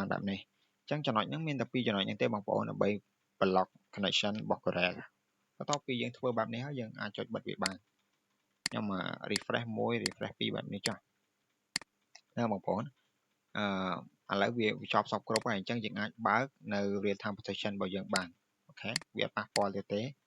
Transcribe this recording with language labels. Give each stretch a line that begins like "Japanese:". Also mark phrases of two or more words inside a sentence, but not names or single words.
Khmer: បែបនេះអញ្ចឹងចំណុចហ្នឹងមានតែ2ចំណុចហ្នឹងទេបងប្អូនដើម្បី
English: block connection
Khmer: របស់ Corel បន្ទាប់ពីយើងធ្វើបែបនេះហើយយើងអាចចុចបិទវាបានខ្ញុំrefresh 1 refresh 2បែបនេះចុះណាបងប្អូនឥឡូវវាចប់សពគ្រប់ហើយអញ្ចឹងយើងអាចបើកនៅ
English: real time protection
Khmer: របស់យើងបានអូខេវាអត់ប៉ះពាល់ទេ